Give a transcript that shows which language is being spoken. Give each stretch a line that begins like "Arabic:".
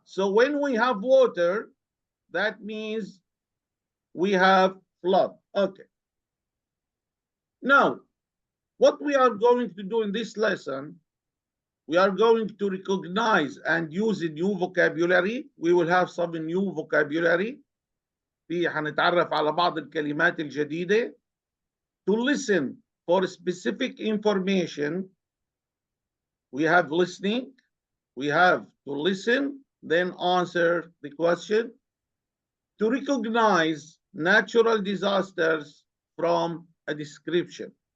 English: So when we have water, that means we have flood. Okay. Now, what we are going to do in this lesson, we are going to recognize and use a new vocabulary. We will have some new vocabulary.
Arabic: هنتعرف على بعض الكلمات الجديدة.
English: To listen for specific information, we have listening. We have to listen, then answer the question. To recognize natural disasters from a description.